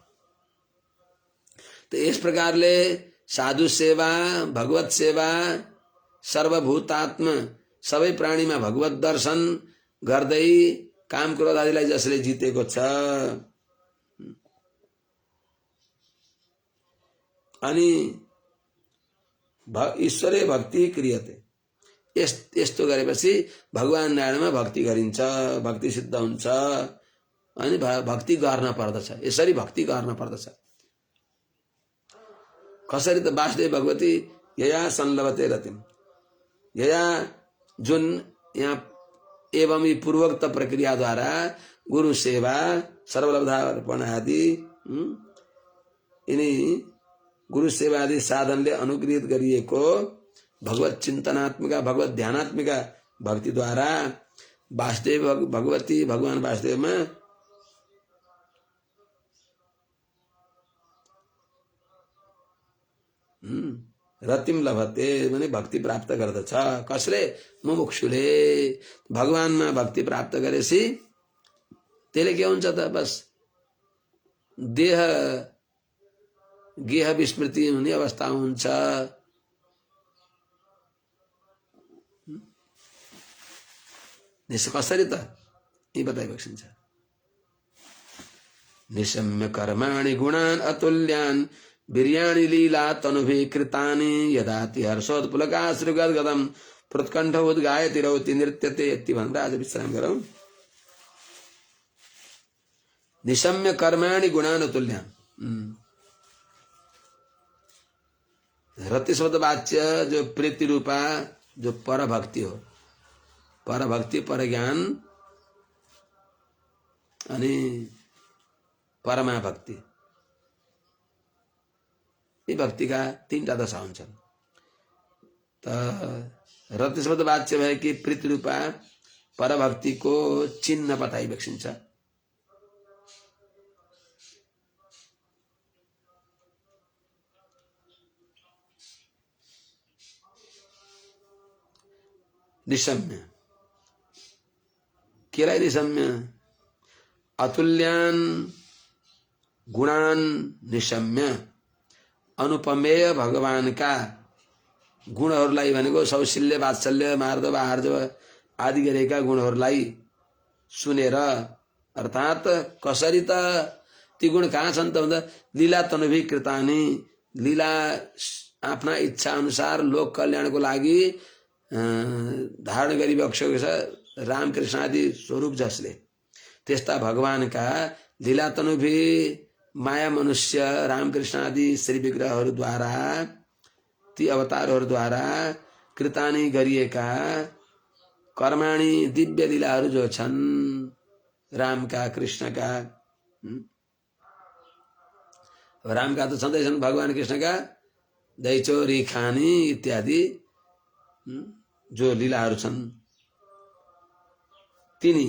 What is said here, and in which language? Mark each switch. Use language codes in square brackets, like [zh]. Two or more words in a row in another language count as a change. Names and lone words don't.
[ne] त यस प्रकारले साधु सेवा, भगवत सेवा, सर्वभूतात्म सबै प्राणीमा भगवत दर्शन गर्दै काम क्रोध आदिलाई जसले जितेको छ, अनि [sa] ईश्वरे भक्ति क्रियते, [ne] यस्तो गरेपछि भगवान नारायणमा भक्ति गरिन्छ, भक्ति सिद्ध हुन्छ। अनि भक्ति गर्न पर्दछ, यसरी भक्ति गर्न पर्दछ। कसरी त? [sa] वासुदेव भगवती यया संलभते रतिम, यया [ne] जुन यहाँ एवं ही पूर्वोक्त प्रक्रिया द्वारा गुरु सेवा सर्वलब्धार्पण आदि यिनी गुरु सेवा आदि साधनले अनुग्रहित गरिएको भगवत चिन्तनात्मिका भगवत ध्यानात्मिका भक्ति द्वारा [sa] वासुदेव भगवती [ne] भगवान वासुदेवमा [sa] रतिम लभते [ne] माने भक्ति प्राप्त गर्दछ। कसले? मुमुक्षुले। भगवानमा भक्ति प्राप्त गरेपछि त्यसले के हुन्छ त? बस देह गेह विस्मृति हुने अवस्था हुन्छ। कसरी त यी बताइएको छ। [sa] निशम्य कर्माणि गुणान अतुल्यान वीर्याणि लीला तनुभि कृतानि यदाति हर्षोत्पुलकाश्रुगद्गदं प्रोत्कण्ठ उद्गायति रौति नृत्यते यति [ne] भनेर आज विश्राम गरौँ। [sa] निशम्य कर्माणि गुणान अतुल्यान। [ne] रति शब्द वाच्य जो प्रीति रूपा जो पर भक्ति हो, पर भक्ति पर ज्ञान अनि परमा भक्ति, यी भक्तिका तीनटा दशा हुन्छन्। त रति शब्द वाच्य भए कि प्रीति रूपा पर भक्तिको चिन्ह बताइएको छ। निशम्य केलाई निशम्य? [sa] अतुल्यान गुणान निशम्य। [ne] अनुपमेय भगवानका गुणहरूलाई भनेको सौशील्य वात्सल्य मार्दव आर्जव आदि गरेका गुणहरूलाई सुनेर, अर्थात कसरी त ती गुण कहाँ छन् त भन्दा [sa] लीला तनुभि कृतानि, [ne] लीला आफ्ना इच्छा अनुसार लोक कल्याणको लागि धारण गरिबक्सेको छ रामकृष्ण आदि स्वरूप जसले, त्यस्ता भगवानका [sa] लीला तनुभि [ne] माया मनुष्य रामकृष्ण आदि श्री विग्रहहरूद्वारा ती अवतारहरूद्वारा कृतानि गरिएका कर्माणि दिव्य लीलाहरू जो छन् रामका कृष्णका, रामका त छँदैछन्, भगवान कृष्णका दैचोरी खानी इत्यादि जो लीलाहरू छन् तिनी।